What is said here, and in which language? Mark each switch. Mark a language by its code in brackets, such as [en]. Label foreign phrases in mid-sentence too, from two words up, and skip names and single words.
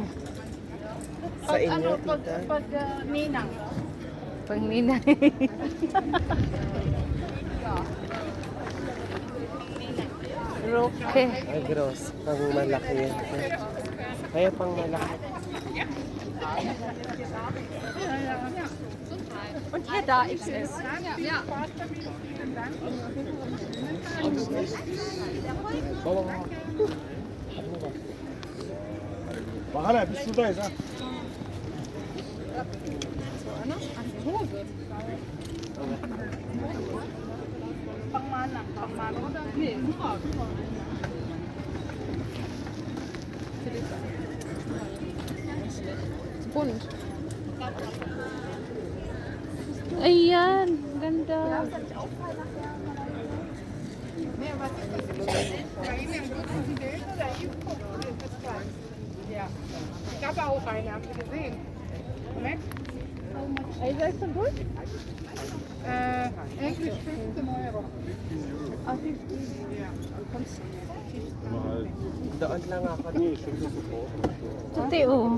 [tl] Sa inyo, tita. Pag ninang. Pang ninay. Roke. Ay, gross. Pang malaki yan. Kaya pang malaki. [de] Und hier da XS. Bahala, bist du da jetzt? [tl] Pangmana. [de] Bunt. [tl] Ayan, ganda. [de] Ich habe auch eine, habt ihr gesehen? Moment. [tl] Ay, [en] is that good? [de] Englisch 15 Euro. [tl] Doon lang ako. Tuti, oh.